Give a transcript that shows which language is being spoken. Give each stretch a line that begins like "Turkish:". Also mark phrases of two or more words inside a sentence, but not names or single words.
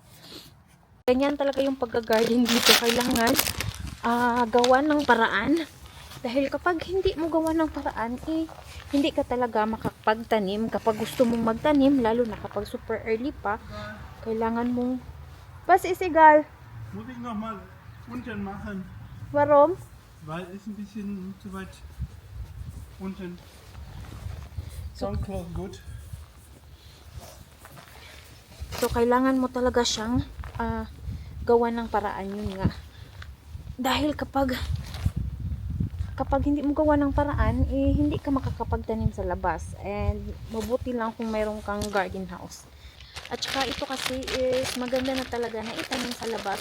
Filipino: Ganyan talaga yung pagka-garden dito. Kailangan gawa ng paraan. Dahil kapag hindi mo gawa ng paraan, hindi ka talaga makapagtanim. Kapag gusto mong magtanim, lalo na kapag
English: super early
Filipino: pa, kailangan mong...
German: Was ist egal? Muss ich noch mal unten machen, Warum? weil es ein bisschen zu weit unten. Sound close good.
Filipino: So, kailangan mo talaga siyang gawa ng paraan yun nga. Dahil kapag hindi mo gawa ng paraan, hindi ka makakapagtanim sa labas. And mabuti lang kung mayroon kang
English: garden house.
Filipino: At saka ito kasi is maganda na talaga na itanim sa labas.